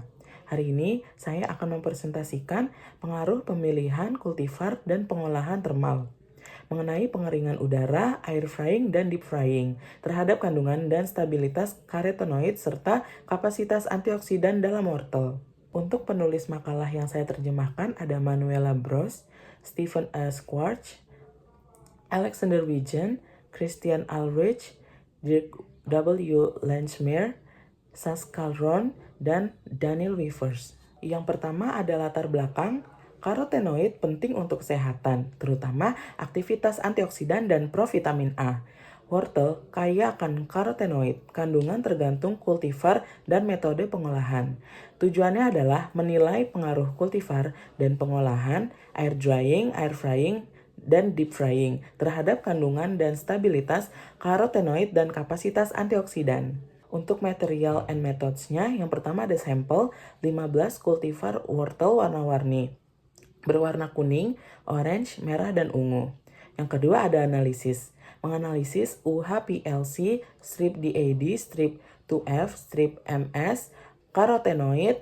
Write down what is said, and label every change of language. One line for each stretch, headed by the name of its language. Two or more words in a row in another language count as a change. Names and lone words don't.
Indonesian: Hari ini saya akan mempresentasikan pengaruh pemilihan kultivar dan pengolahan termal mengenai pengeringan udara,
English: air frying,
Indonesian: dan
English: deep frying
Indonesian: terhadap kandungan dan stabilitas karotenoid serta kapasitas antioksidan dalam wortel. Untuk penulis makalah yang saya terjemahkan ada Manuela Bros, Stephen A. Schwartz, Alexander Wijen, Christian Ulrich, Dirk W. Landsmeer, Saskia Ron, dan Daniel Wevers. Yang pertama ada latar belakang. Karotenoid penting untuk kesehatan, terutama aktivitas antioksidan dan provitamin A. Wortel kaya akan karotenoid, kandungan tergantung kultivar dan metode pengolahan. Tujuannya adalah menilai pengaruh kultivar dan pengolahan,
English: air drying, air frying,
Indonesian: dan
English: deep frying
Indonesian: terhadap kandungan dan stabilitas karotenoid dan kapasitas antioksidan. Untuk
English: material and methods-
Indonesian: nya, yang pertama ada sampel 15 kultivar wortel warna-warni, berwarna kuning, orange, merah, dan ungu. Yang kedua ada analisis. Menganalisis UHPLC, strip DAD, strip 2F, strip MS, karotenoid.